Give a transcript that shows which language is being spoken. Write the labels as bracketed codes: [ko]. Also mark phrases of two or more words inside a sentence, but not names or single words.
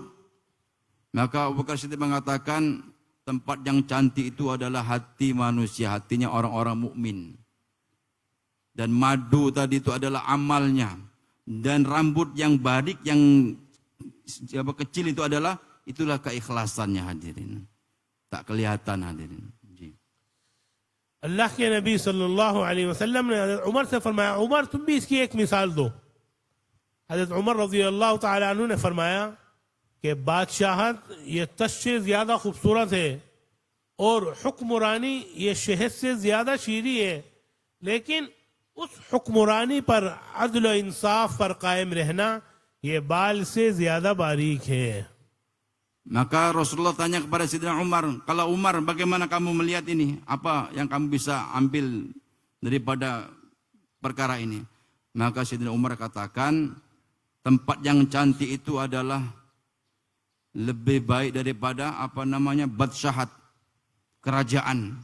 [ms] Maka Abu Bakar Siddiq mengatakan, tempat yang cantik itu adalah hati manusia, hatinya orang-orang mukmin. Dan madu tadi itu adalah amalnya. Dan rambut yang barik, yang kecil itu itulah keikhlasannya, hadirin. Tak kelihatan, hadirin. [hi] अल्लाह के नबी [ar] صلى الله عليه وسلم [hi] ने हज़रत उमर से फरमाया, उमर तुम भी इसकी एक मिसाल दो। हज़रत उमर [ar] رضي الله تعالى عنه [hi] ने फरमाया कि बादशाहत ये तश से ज्यादा खूबसूरत है और हुक्मरानी ये शहद से ज्यादा शीरी है, लेकिन उस हुक्मरानी पर अदल व इंसाफ पर कायम रहना ये बाल से ज्यादा बारीक है। [ms] Maka Rasulullah tanya kepada Sayyidina Umar, kalau Umar bagaimana kamu melihat ini? Apa yang kamu bisa ambil daripada perkara ini? Maka Sayyidina Umar katakan, tempat yang cantik itu adalah lebih baik daripada badsyahat, kerajaan.